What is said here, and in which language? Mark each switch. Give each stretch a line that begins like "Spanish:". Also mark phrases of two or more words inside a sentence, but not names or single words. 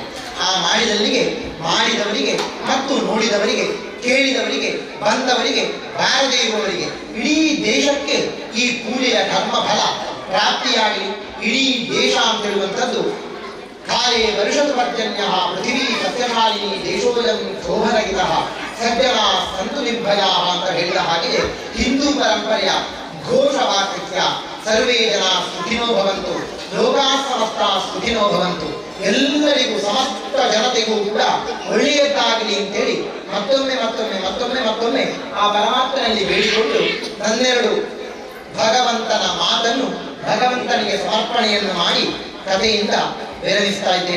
Kannada: ಆ ಮಾಡಿದವರಿಗೆ ಮತ್ತು ನೋಡಿದವರಿಗೆ, ಕೇಳಿದವರಿಗೆ, ಬಂದವರಿಗೆ, ಬಾರದೇ ಇರುವವರಿಗೆ, ಇಡೀ ದೇಶಕ್ಕೆ ಈ ಪೂಜೆಯ ಧರ್ಮ ಫಲ ಪ್ರಾಪ್ತಿಯಾಗಲಿ. ಇಡೀ ದೇಶ ಅಂತ ಹೇಳುವಂಥದ್ದು
Sanskrit: ಕಾಲೇ ವರ್ಷದ ಪರ್ಜನ್ಯ ಪೃಥಿವೀ ಸಸ್ಯಶಾಲಿನಿ ದೇಶೋಯಂ ಶೋಭನಗಿತ ಸಜ್ಜನ ಸಂತು ನಿರ್ಭಯ
Kannada: ಅಂತ ಹೇಳಿದ ಹಾಗೆ ಹಿಂದೂ ಪರಂಪರೆಯ ಘೋಷವಾಕ್ಯ
Sanskrit: ಸರ್ವೇ ಜನ ಸುಖಿನೋ ಭವಂತು, ಲೋಕಾ ಸಮಸ್ತ ಸುಖಿನೋ ಭವಂತು.
Kannada: ಎಲ್ಲರಿಗೂ ಸಮಸ್ತ ಜನತೆಗೂ ಕೂಡ ಒಳ್ಳೆಯದ್ದಾಗಲಿ ಅಂತೇಳಿ ಮತ್ತೊಮ್ಮೆ ಆ ಪರಮಾತ್ಮನಲ್ಲಿ ಬೇಡಿಕೊಂಡು ನನ್ನೆರಡು ಭಗವಂತನ ಮಾತನ್ನು ಭಗವಂತನಿಗೆ ಸಮರ್ಪಣೆಯನ್ನು ಮಾಡಿ ಕಥೆಯಿಂದ ವಿರಮಿಸ್ತಾ ಇದ್ದೇನೆ.